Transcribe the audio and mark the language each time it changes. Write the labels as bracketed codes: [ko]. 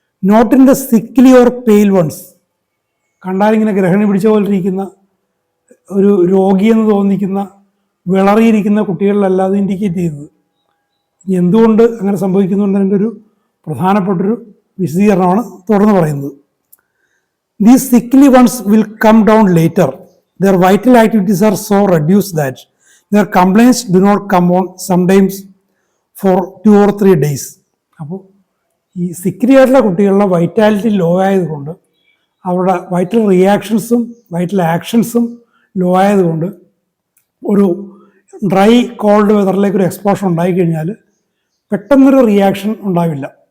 [en] Not in the sickly or pale ones. [ml] കണ്ടാലിങ്ങനെ ഗ്രഹണി പിടിച്ച പോലെ ഇരിക്കുന്ന ഒരു രോഗിയെന്ന് തോന്നിക്കുന്ന വിളറിയിരിക്കുന്ന കുട്ടികളിലല്ല അത് ഇൻഡിക്കേറ്റ് ചെയ്യുന്നത്. ഇനി എന്തുകൊണ്ട് അങ്ങനെ സംഭവിക്കുന്നുണ്ടതിൻ്റെ ഒരു പ്രധാനപ്പെട്ടൊരു വിശദീകരണമാണ് തുടർന്ന് പറയുന്നത്. [en] These sickly ones will come down later. Their vital activities are so reduced that their complaints do not come on sometimes for 2 or 3 days. [ml] അപ്പോൾ ഈ സിക്ലി ആയിട്ടുള്ള കുട്ടികളുടെ വൈറ്റാലിറ്റി ലോ ആയതുകൊണ്ട്, അവരുടെ വൈറ്റൽ റിയാക്ഷൻസും വൈറ്റൽ ആക്ഷൻസും ലോ ആയതുകൊണ്ട് ഒരു ഡ്രൈ കോൾഡ് വെതറിലേക്ക് ഒരു exposure ഉണ്ടായിക്കഴിഞ്ഞാൽ പെട്ടെന്നൊരു റിയാക്ഷൻ ഉണ്ടാവില്ല.